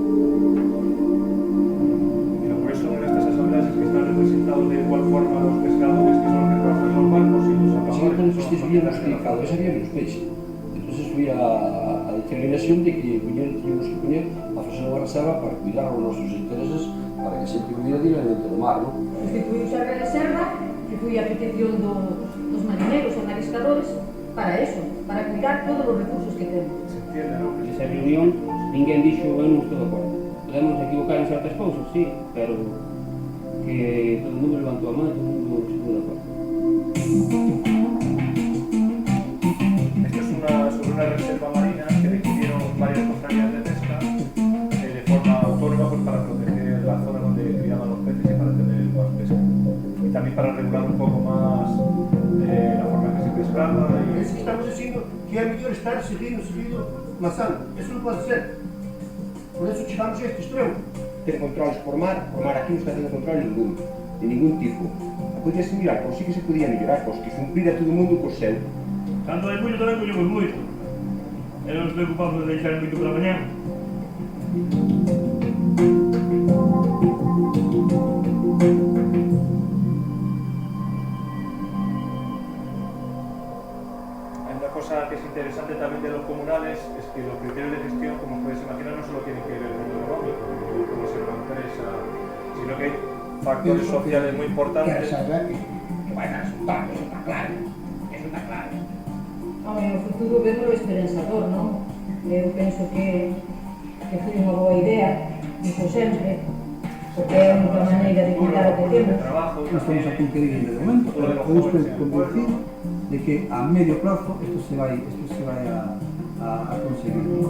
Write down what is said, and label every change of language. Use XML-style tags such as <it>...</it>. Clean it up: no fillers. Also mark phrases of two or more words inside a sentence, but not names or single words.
<es>Y lo curioso en estas asambleas es que están representados de igual forma los pescadores, que son los que trabajan en los barcos, y los apagadores. Sí, cuando subíamos que cada vez había menos peixe.</es> <gl>Entonces subía a determinación de que teníamos que poner a fazer unha reserva para cuidar os nosos intereses, para que sempre hubiera dinamento do mar, non? Constituíuse a reserva, que foi a petición dos marineiros e mariscadores, para eso, para cuidar todos os recursos que temos.</gl> <es>Se entiende, ¿no?</es> <gl>Esa reunión, ninguén dixo, eu non estou de acordo. Podemos equivocar en certas cousas, sí, pero que todo o mundo levantou a mão e todo o mundo estuvo de acordo.</gl> <es>Esto es sobre una reserva marina que decidieron varias cofradías de pesca de forma autónoma, pues, para proteger la zona donde criaban los peces y para tener más pesca. Y también para regular un poco más la forma en que se pescaba. Es que estamos diciendo que</es> <gl>é mellor estar seguido mazando. Eso non pode ser. Por eso chegamos a este extremo. Ter controles por mar aquí non está tendo control ningún, de ningún tipo. Podíase mirar, por si que se podía mellorar, pois que cumplira todo o mundo co seu. Cando hai moito tamén collemos moito. E non nos preocupamos de deixar moito para mañá.</gl> <es>Hay una cosa que es interesante también de los comunales, es que los criterios de gestión, como podéis imaginar, no solo tienen que ver con lo económico, como ser una empresa, sino que hay factores sociales muy importantes.</es> <gl>Que vai dar resultado, eso está claro. Eso está claro. Home, no futuro vemos o esperanzador, non? Eu penso que foi unha boa idea, dixo sempre, porque é unha maneira de cuidar o que temos. No estamos a cumplir de momento, pero podemos convencir de que a medio plazo esto se vai a conseguir.</gl>